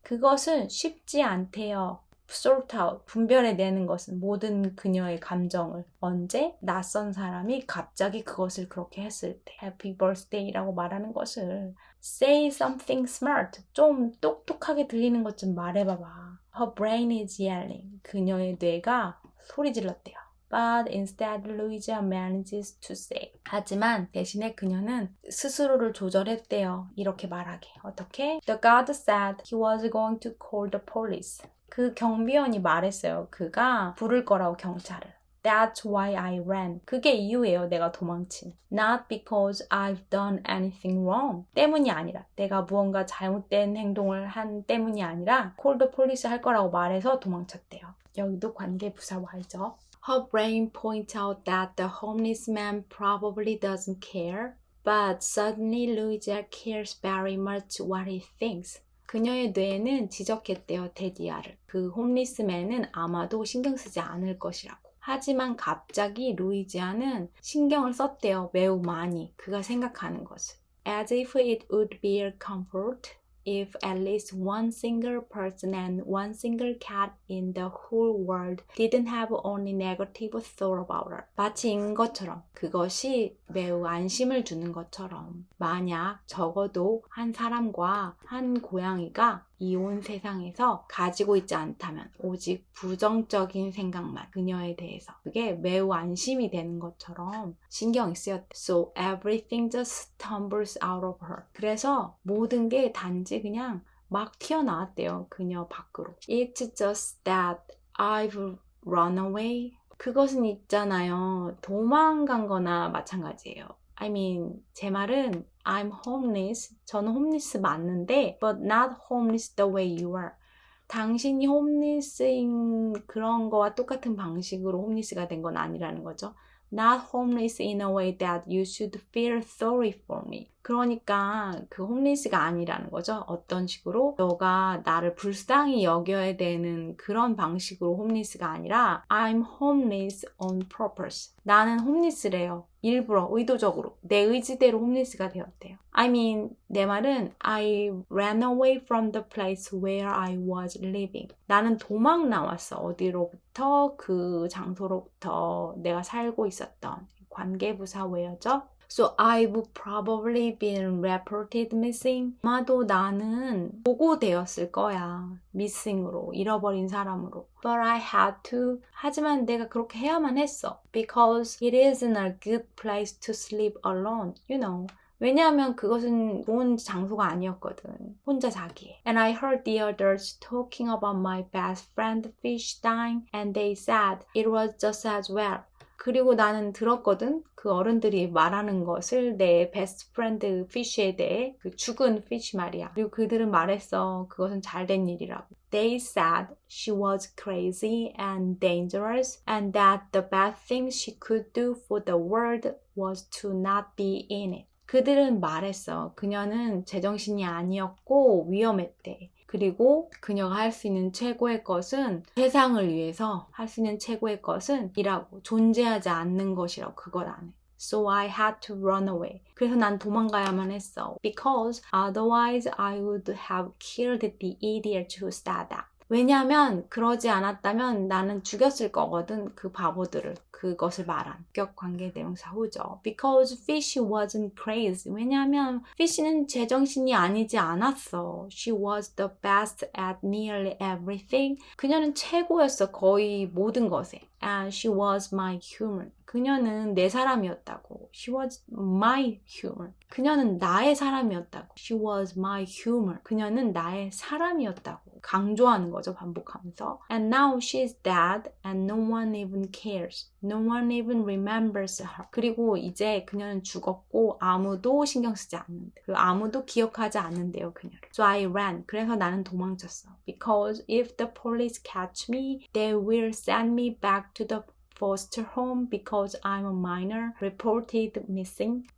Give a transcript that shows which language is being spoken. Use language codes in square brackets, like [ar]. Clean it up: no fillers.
[ko] 그것은 쉽지 않대요. [en] sort out, [ko] 분별해내는 것은 모든 그녀의 감정을. 언제? 낯선 사람이 갑자기 그것을 그렇게 했을 때. [en] Happy birthday [ko] 라고 말하는 것을. [en] Say something smart. [ko] 좀 똑똑하게 들리는 것 좀 말해봐봐. [en] Her brain is yelling. [ko] 그녀의 뇌가 소리 질렀대요. [en] But instead, Louisa manages to say. [ko] 하지만 대신에 그녀는 스스로를 조절했대요. 이렇게 말하게. 어떻게? [en] The guard said he was going to call the police. [ko] 그 경비원이 말했어요. 그가 부를 거라고 경찰을. [en] That's why I ran. [ko] 그게 이유예요. 내가 도망친. [en] Not because I've done anything wrong. [ko] 때문이 아니라. 내가 무언가 잘못된 행동을 한 때문이 아니라 [en] call the police [ko] 할 거라고 말해서 도망쳤대요. 여기도 관계부사 Y죠. [en] Her brain points out that the homeless man probably doesn't care. But suddenly Louisa cares very much what he thinks. [ko] 그녀의 뇌는 지적했대요. 테디아를. 그 홈리스맨은 아마도 신경 쓰지 않을 것이라고. 하지만 갑자기 루이지아는 신경을 썼대요. 매우 많이. 그가 생각하는 것을. [en] As if it would be a comfort if at least one single person and one single cat in the whole world didn't have only negative thought about her. [ko] 마치인 것처럼 그것이 매우 안심을 주는 것처럼 만약 적어도 한 사람과 한 고양이가 이 온 세상에서 가지고 있지 않다면 오직 부정적인 생각만 그녀에 대해서 그게 매우 안심이 되는 것처럼 신경이 쓰였대. [en] So everything just tumbles out of her. [ko] 그래서 모든 게 단지 그냥 막 튀어나왔대요. 그녀 밖으로. [en] It's just that I've run away. [ko] 그것은 있잖아요. 도망간 거나 마찬가지예요. [en] I mean, [ko] 제 말은 [en] I'm homeless. [ko] 저는 홈리스 맞는데 [en] but not homeless the way you are. [ko] 당신이 홈리스인 그런 거와 똑같은 방식으로 홈리스가 된 건 아니라는 거죠. [en] Not homeless in a way that you should feel sorry for me. [ko] 그러니까 그 홈리스가 아니라는 거죠. 어떤 식으로 너가 나를 불쌍히 여겨야 되는 그런 방식으로 홈리스가 아니라 [en] I'm homeless on purpose. [ko] 나는 홈리스래요. 일부러 의도적으로 내 의지대로 홈리스가 되었대요. [en] I mean [ko] 내 말은 [en] I ran away from the place where I was living. [ko] 나는 도망 나왔어. 어디로부터? 그 장소로부터 내가 살고 있었던 관계부사 where죠? [en] So I've probably been reported missing. [ko] 아마도 나는 보고되었을 거야. missing으로, 잃어버린 사람으로. [en] But I had to. [ko] 하지만 내가 그렇게 해야만 했어. [en] Because it isn't a good place to sleep alone, you know. [ko] 왜냐하면 그것은 좋은 장소가 아니었거든. 혼자 자기에. [en] And I heard the others talking about my best friend fish dying and they said it was just as well. [ko] 그리고 나는 들었거든. 그 어른들이 말하는 것을 내 베스트 프렌드 피쉬에 대해 그 죽은 피쉬 말이야. 그리고 그들은 말했어. 그것은 잘된 일이라고. [en] They said she was crazy and dangerous and that the best thing she could do for the world was to not be in it. [ko] 그들은 말했어. 그녀는 제정신이 아니었고 위험했대. 그리고 그녀가 할 수 있는 최고의 것은 세상을 위해서 할 수 있는 최고의 것은 이라고 존재하지 않는 것이라고 그걸 안 해. [en] So I had to run away. [ko] 그래서 난 도망가야만 했어. [en] Because otherwise I would have killed the idiot who said that. [ko] 왜냐하면 그러지 않았다면 나는 죽였을 거거든. 그 바보들을. 그것을 말한 격관계 대명사 후죠. [en] Because Fish wasn't crazy. [ko] 왜냐하면 Fish는 제정신이 아니지 않았어. [en] She was the best at nearly everything. [ko] 그녀는 최고였어. 거의 모든 것에. [en] And she was my human. [ko] 그녀는 내 사람이었다고. [en] She was my human. [ko] 그녀는 나의 사람이었다고. [en] She was my human. [ko] 그녀는 나의 사람이었다고. 강조하는 거죠. 반복하면서. [en] And now she's dead and no one even cares. No one even remembers her. [ko] 그리고 이제 그녀는 죽었고 아무도 신경 쓰지 않는데. 그 아무도 기억하지 않는데요. 그녀를. [en] So I ran. [ko] 그래서 나는 도망쳤어. [en] Because if the police catch me, they will send me back to the foster home because I'm a minor reported missing.